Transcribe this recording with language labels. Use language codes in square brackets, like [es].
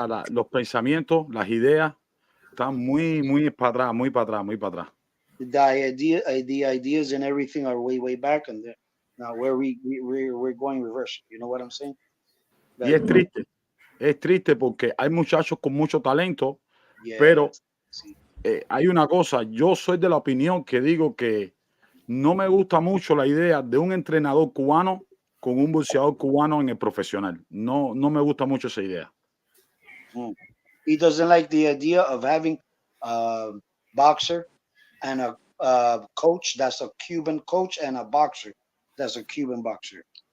[es] Los pensamientos, las ideas están muy para atrás. [en] The ideas and everything are way back, and now we're going reverse. You know what I'm saying? [es] Y es triste porque hay muchachos con mucho talento, Yeah. pero Sí. hay una cosa, yo soy de la opinión que digo que no me gusta mucho la idea de un entrenador cubano con un boxeador cubano en el profesional. No me gusta mucho esa idea. [en] He doesn't like the idea of having a boxer and a coach that's a Cuban coach and a boxer that's a Cuban boxer.